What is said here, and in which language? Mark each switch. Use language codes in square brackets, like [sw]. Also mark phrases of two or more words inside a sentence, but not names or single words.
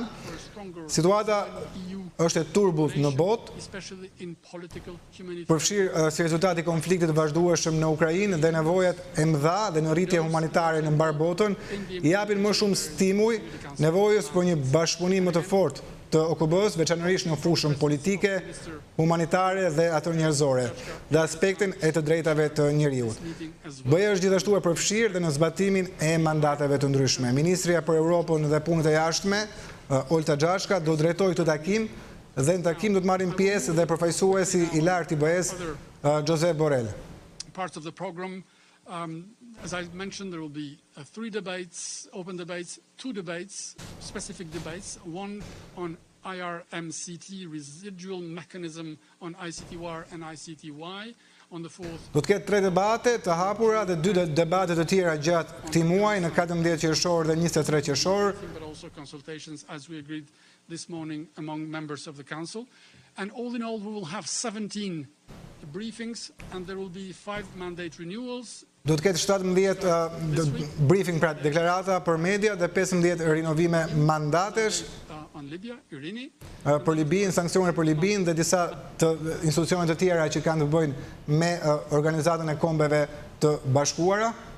[sq] Situata është e turbullt në botë, përfshirë si rezultati konfliktit vazhdueshëm në Ukrainë dhe nevojat e mëdha dhe në rritje humanitare në mbar botën, I japin më shumë stimuj nevojës për një bashkëpunim më të fortë të OKB-s, veçanërisht në fushën politike, humanitare dhe atë njerëzore, dhe aspektin e të drejtave të njeriut. BE është gjithashtu e përfshirë dhe në zbatimin e mandateve të ndryshme. Ministria për Europën dhe Punët e Jashtme, Olta Gjashka, do drejtoj këtë takim dhe në takim do të marrin pjesë dhe përfaqësuesi I lartë I BE-s, Josep Borrell. [en] Parts of the program, as I mentioned, there will be 3 debates, open debates, 2 debates, specific debates, one on IRMCT, residual mechanism on ICTY and ICTY. [sq] Do të ketë 3 debate të hapura dhe 2 debate të tjera gjatë këtij muaji në 14 qershor dhe 23 qershor. [en] But also consultations as we agreed this morning among members of the council. And all in all we will have 17 briefings and there will be 5 mandate renewals. [sq] Do të ketë 17 briefing, pra deklarata për media dhe 15 rinovime mandatesh. për Libin, sankcione për Libin dhe disa të institucionet të tjera që kanë të bëjnë me organizatën e kombeve të bashkuara.